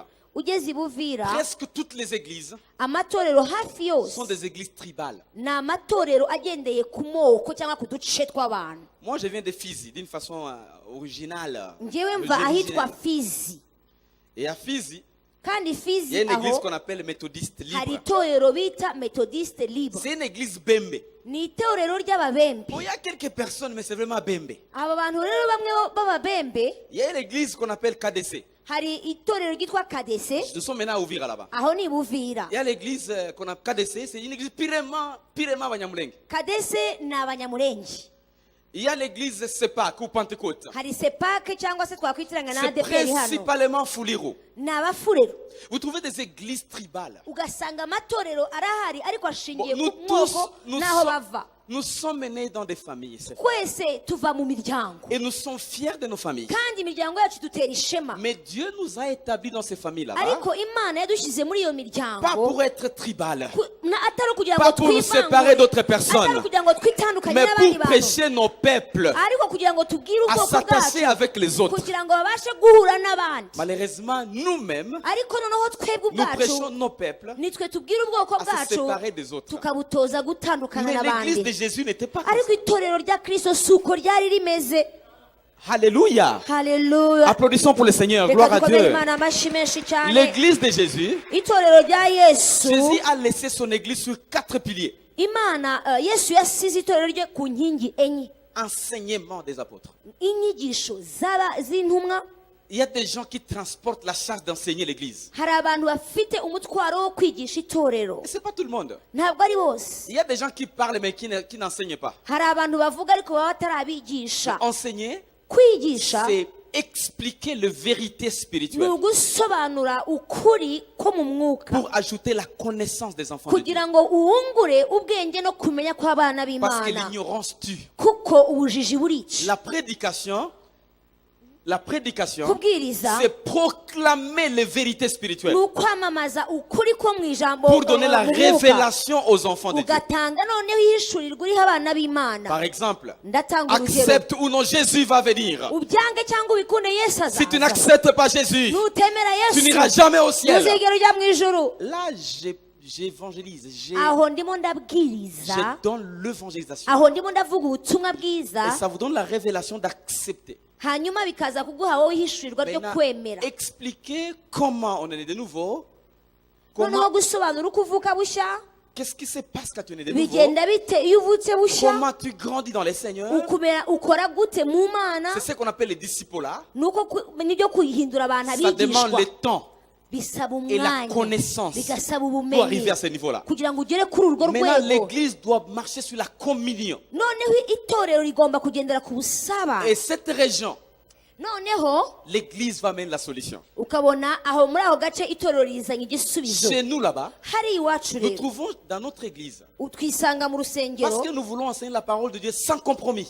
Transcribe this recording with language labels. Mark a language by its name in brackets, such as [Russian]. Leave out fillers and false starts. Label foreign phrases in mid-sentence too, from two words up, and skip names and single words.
[Kinyarwanda] ugeze ibuvira [French] presque toutes les églises [Kinyarwanda] amatorero hafi [French] sont [Kinyarwanda] yose [French] des églises tribales. [Kinyarwanda] ni amatorero agendeye ku moko cyangwa ku duce tw'abantu [French] Moi je viens de Fizi d'une façon originale. [Kinyarwanda] ngewe mva ahitwa [French] originelle. [Kinyarwanda] fizi [French] Et à Fizi, [Kinyarwanda] kandi [French] il y a [Kinyarwanda] fizi [French] une église [Kinyarwanda] aho [French] qu'on appelle méthodiste [Kinyarwanda] hari [French] libre. [Kinyarwanda] itorero bita [French] methodiste libre C'est une église Bembe. [Kinyarwanda] ni itorero ry'ababembe [French] Bon, il y a quelques personnes, mais c'est vraiment Bembe. [Kinyarwanda] aba bantu rero bamwe b'ababembe [French] Il y a une église qu'on appelle KDC. [Kinyarwanda] hari itorero ryitwa kadese [French] Nous sommes maintenant à Ouvira là-bas. [Kinyarwanda] aho ni buvira [French] Il y a l'église qu'on appelle KDC, c'est une église pirement Banyamulenge. [Kinyarwanda] kadese ni abanyamurenge [French] Il y a l'église Sepak ou Pentecôte. [Kinyarwanda] hari sepake cyangwa se twakwitiranya na [French] C'est [Kinyarwanda] adeperi hano [French] principalement Fouliro. [Kinyarwanda] ni abafurero [French] Vous trouvez des églises tribales. [Kinyarwanda] ugasanga amatorero arahari ariko [French] Bon, [Kinyarwanda] ashingiye [French] nous [Kinyarwanda] ku [French] tous, [Kinyarwanda] moko n'aho bava [French] nous sommes nés dans des familles. c'est vrai. [Kinyarwanda] twese tuva mu miryango [French] Et nous sommes fiers de nos familles. [Kinyarwanda] kandi imiryango yacu dutera ishema [French] Mais Dieu nous a établis dans ces familles là-bas. [Kinyarwanda] ariko imana yadushyize muri iyo [French] Pas [Kinyarwanda] miryango [French] pour être tribal. [Kinyarwanda] atari ukugira [French] Pas [Kinyarwanda] ngo [French] pour nous séparer [Kinyarwanda] twivangure [French] d'autres [Kinyarwanda] atari [French] personnes. [Kinyarwanda] ukugira ngo twitandukanye [French] Mais [Kinyarwanda] n'abandi [French] pour [Kinyarwanda] bantu [French] prêcher nos peuples [Kinyarwanda] ariko kugira ngo tubwire [French] à [Kinyarwanda] ubwoko [French] s'attacher [Kinyarwanda] bwacu [French] avec les autres. [Kinyarwanda] kugira ngo babashe guhura n'abandi [French] Malheureusement, nous-mêmes, [Kinyarwanda] ariko noneho twebwe [French] nous [Kinyarwanda] ubwacu [French] prêchons nos peuples [Kinyarwanda] nitwe tubwire ubwoko [French] à se [Kinyarwanda] bwacu [French] séparer des autres. [Kinyarwanda] tukabutoza gutandukana [French] Mais l'église de [Kinyarwanda] n'abandi [French] Jésus n'était pas comme [Kinyarwanda] ariko itorero rya kristo si uko ryari rimeze [French] ça. Alléluia. [Kinyarwanda] haleluya [French] Applaudissons pour le Seigneur. [Kinyarwanda] reka [French] Gloire à [Kinyarwanda] dukomere [French] Dieu. [Kinyarwanda] imana amashyi menshi cyane [French] L'église de Jésus, [Kinyarwanda] itorero rya yesu [French] Jésus a laissé son église sur 4 piliers. [Kinyarwanda] imana yesu yasize itorero rye ku nkingi enye. [French] Enseignement des apôtres. [Kinyarwanda] inyigisho z'intumwa. [French] Il y a des gens qui transportent la charge d'enseigner l'église. [Kinyarwanda] hari abantu bafite umutwaro wo kwigisha itorero. [French] Et ce n'est pas tout le monde. [Kinyarwanda] ntabwo ari bose. [French] Il y a des gens qui parlent mais qui n'enseignent pas. [Kinyarwanda] hari abantu bavuga ariko baba batarabigisha. [French] Enseigner, [Kinyarwanda] kwigisha [French] c'est expliquer la vérité [Kinyarwanda] ni [French] spirituelle [Kinyarwanda] ugusobanura ukuri ko mu mwuka [French] pour ajouter la connaissance des enfants de Dieu. [Kinyarwanda] kugira ngo uwungure ubwenge no kumenya kw'abana [French] Parce que [Kinyarwanda] b'Imana, [French] l'ignorance tue. [Kinyarwanda] kuko ubujiji burica. [French] La prédication, [Kinyarwanda] kubwiriza [French] c'est proclamer les vérités [Kinyarwanda] ni [French] spirituelles [Kinyarwanda] ukwamamaza ukuri ko mu ijambo [French] pour donner la [Kinyarwanda] mu mwuka. [French] révélation aux enfants de Dieu. [Kinyarwanda] ugatanga noneho ihishurirwa uriho abana b'Imana. [French] Par exemple, [Kinyarwanda] ndatanga urugero. [French] accepte ou non, Jésus va venir. [Kinyarwanda] ubyange cyangwa ubikunde Yesu [French] Si tu [Kinyarwanda] azaza. [French] n'acceptes pas Jésus, [Kinyarwanda] nutemera [French] tu [Kinyarwanda] Yesu [French] n'iras jamais au ciel. [Kinyarwanda] ntuzigera ujya mu ijuru. [French] Là, j'évangélise, [Kinyarwanda] aho ndimo [French] je [Kinyarwanda] ndabwiriza, [French] donne l'évangélisation. [Kinyarwanda] aho ndimo ndavuga ubutumwa [French] Et [Kinyarwanda] bwiza, [French] ça vous donne la révélation d'accepter. [Kinyarwanda] hanyuma bikaza kuguha wowe ihishurirwa ryo [French] Maintenant, [Kinyarwanda] kwemera. [French] expliquer comment on est né de nouveau. [Kinyarwanda] noneho [French] Comment, [Kinyarwanda] gusobanura uko uvuka bushya [French] qu'est-ce qui se passe quand tu es né de nouveau. [Kinyarwanda] bigenda bite iyo uvutse bushya, [French] Comment tu grandis dans les Seigneurs. [Kinyarwanda] ukora gute mu Mana. [French] C'est ce qu'on appelle les disciples-là. [Kinyarwanda] nibyo kuyihindura abantu [French] Ça demande [Kinyarwanda] abigishwa. [French] le temps [Kinyarwanda] bisaba [French] et la [Kinyarwanda] umwanya, [French] connaissance [Kinyarwanda] bigasaba [French] pour [Kinyarwanda] ubumenyi [French] arriver à ce niveau-là. [Kinyarwanda] kugira ngo ugere kuri urwo [French] Maintenant, [Kinyarwanda] rwego. [French] l'église doit marcher sur la communion. [Kinyarwanda] noneho itorero rigomba kugendera ku busaba. [French] Et cette région, [Kinyarwanda] noneho [French] l'église va mener la solution. [Kinyarwanda] ukabona aho muri ako gace itorero rizanye igisubizo. [French] Chez nous là-bas, [Kinyarwanda] hari iwacu [French] nous [Kinyarwanda] rero [French] trouvons dans notre église, [Kinyarwanda] twisanga mu [French] parce [Kinyarwanda] rusengero, [French] que nous voulons enseigner la parole de Dieu sans compromis.